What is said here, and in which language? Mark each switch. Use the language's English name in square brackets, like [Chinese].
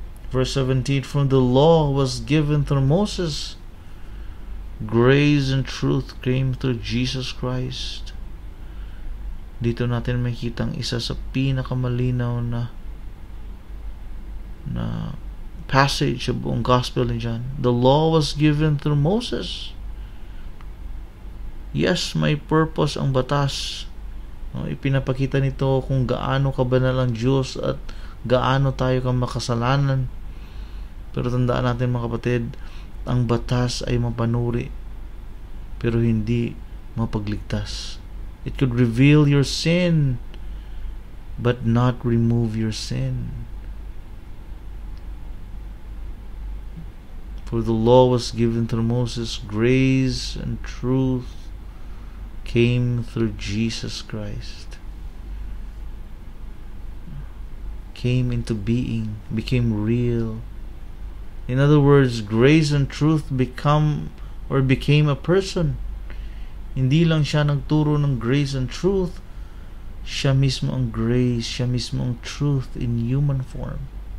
[English] Verse 17, from the law was given through Moses, grace and truth came through Jesus Christ. [Filipino] Dito natin makikita ang isa sa pinakamalinaw na passage sa buong gospel ni John. [English] The law was given through Moses. [Filipino] Yes, may purpose ang batas. Ipinapakita nito kung gaano kabanal ang Diyos at gaano tayo kang makasalanan. Pero tandaan natin, mga kapatid, ang batas ay mapanuri pero hindi mapagligtas. [English] It could reveal your sin, but not remove your sin. For the law was given through Moses, grace and truth came through Jesus Christ. Came into being, became real. In other words, grace and truth became a person. [Filipino] Hindi lang siya nagturo ng grace and truth. Siya mismo ang grace, siya mismo ang truth [English] in human form.